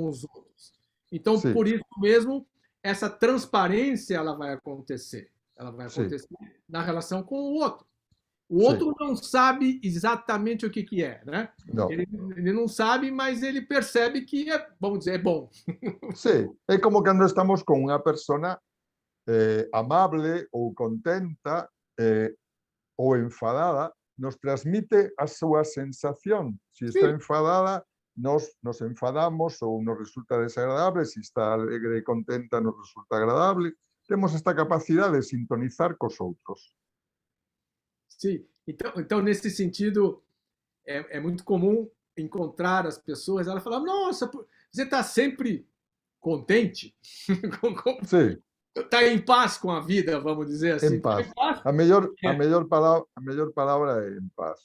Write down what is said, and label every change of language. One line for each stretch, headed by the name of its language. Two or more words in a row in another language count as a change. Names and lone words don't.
Portuguese: com os outros. Então,
Galician: Sí.
Portuguese: por isso mesmo, essa transparência ela vai acontecer. Ela vai
Galician: Sí.
Portuguese: acontecer na relação com o outro. O
Galician: Sí.
Portuguese: outro não sabe exatamente o que é, né?
Galician: No.
Portuguese: Ele não sabe, mas ele percebe que é, vamos dizer, é bom.
Galician: Sí, é como cando estamos con unha persona amable ou contenta ou enfadada, nos transmite a súa sensación. Se está
Portuguese: Sim.
Galician: enfadada, nos enfadamos ou nos resulta desagradable, se está alegre e contenta, nos resulta agradable. Temos esta capacidade de sintonizar cos outros.
Portuguese: Sim, então nesse sentido, é muito comum encontrar as pessoas, ela fala, nossa, você está sempre contente?
Galician: Sí,
Portuguese: Está em paz com a vida, vamos dizer assim.
Galician: en
Portuguese: Tá
Galician: paz.
Portuguese: em paz?
Galician: A mellor palabra é en paz.